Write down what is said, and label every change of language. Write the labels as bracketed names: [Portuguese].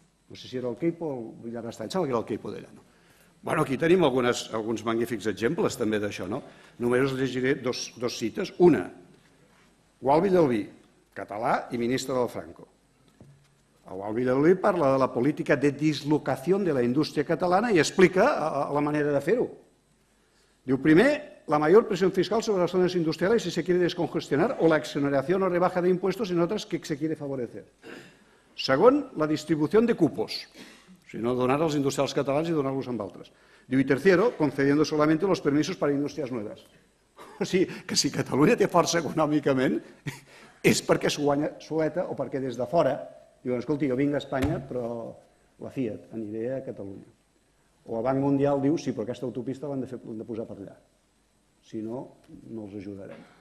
[Catalan] No sé si era el Queipo o el Villarastany, sembla que era el Queipo de Llano. Bueno, aquí tenim alguns magnífics exemples també d'això, no? Només us llegiré dos cites. Una, Gual Villalbí, català i ministre del Franco. El Gual Villalbí parla de la política de dislocació de la indústria catalana i explica la manera de fer-ho. Diu, primer, [Spanish] la mayor presión fiscal sobre las zonas industriales si se quiere descongestionar o la exoneración o rebaja de impuestos en otras que se quiere favorecer. [Catalan] Segon, [Spanish] la distribución de cupos, [Catalan] si no donar als industrials catalans i donar-los amb altres. Diu, i [Spanish] tercero, concediendo solamente los permisos para industrias nuevas. [Catalan] O sigui, que si Catalunya té força econòmicament és perquè s'ho guanya soleta o perquè des de fora diuen, escolti, jo vinc a Espanya, però la Fiat aniré a Catalunya. O el Banc Mundial diu, sí, però aquesta autopista l'han de posar per allà. Si no, no els ajudarem.